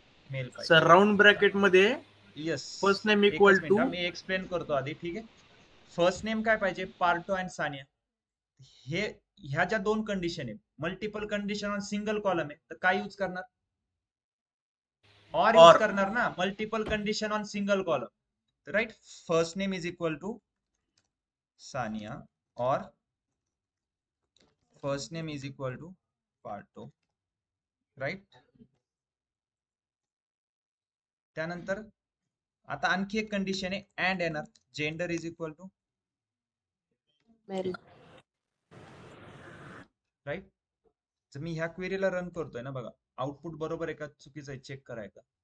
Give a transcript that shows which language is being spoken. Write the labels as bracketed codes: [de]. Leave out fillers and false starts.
[mr] Mail पाहिजे. Sir round bracket मध्ये [en] yes, first name equal to [mr] मी explain करतो आधी. ठीक आहे. फर्स्ट नेम काय पाहिजे? पार्टो अँड सानिया. हे ह्या ज्या 2 कंडिशन आहे, [en] multiple condition on single column [mr] आहे, तर काय यूज करणार? और यूज करणार ना. [en] Multiple condition on single column, right. First name is equal to Sania और first name is equal to Partho, right. [mr] त्यानंतर आता आणखी एक कंडिशन आहे, अँड येणार. [en] Gender is equal to male. Right. [mr] जर मी ह्या क्वेरीला रन करतोय ना, बघा आउटपुट बरोबर आहे का चुकीचं आहे चेक करायचं.